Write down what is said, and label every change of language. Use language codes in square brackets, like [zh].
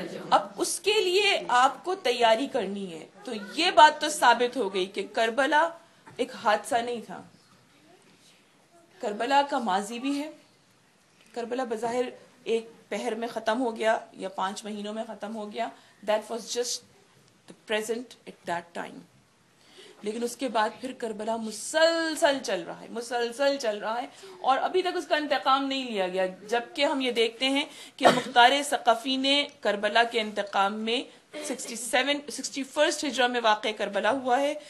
[ur] اب اس کے لیے آپ کو تیاری کرنی ہے. تو یہ بات تو ثابت ہو گئی کہ کربلا ایک حادثہ نہیں تھا، کربلا کا ماضی بھی ہے. کربلا بظاہر ایک پہر میں ختم ہو گیا یا 5 مہینوں میں ختم ہو گیا. [en] That was just the present at that time. [ur] لیکن اس کے بعد پھر کربلا مسلسل چل رہا ہے اور ابھی تک اس کا انتقام نہیں لیا گیا. جبکہ ہم یہ دیکھتے ہیں کہ مختار ثقفی نے کربلا کے انتقام میں 61 ہجرہ میں واقع کربلا ہوا ہے.